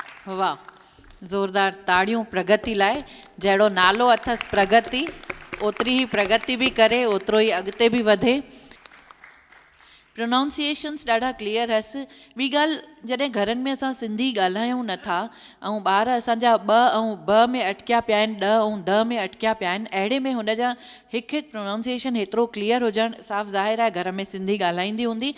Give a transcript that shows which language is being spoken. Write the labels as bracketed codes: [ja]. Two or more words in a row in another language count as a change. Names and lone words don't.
[sd] वाह, ज़ोरदार ताड़ियूं प्रगति लाइ। जहिड़ो नालो अथसि प्रगति, ओतिरी ई प्रगति बि करे, ओतिरो ई अॻिते बि वधे। प्रोनाउंसिएशन्स ॾाढा क्लियर हुअसि। ॿी ॻाल्हि, जॾहिं घरनि में असां सिंधी ॻाल्हायूं नथा ऐं ॿार असांजा ॿ ऐं ब में अटकिया पिया आहिनि, ॾ ऐं द में अटकिया पिया आहिनि, अहिड़े में हुन जा हिकु हिकु प्रोनाउंसिएशन हेतिरो क्लियर हुजणु साफ़ ज़ाहिर आहे घर में सिंधी ॻाल्हाईंदी हूंदी।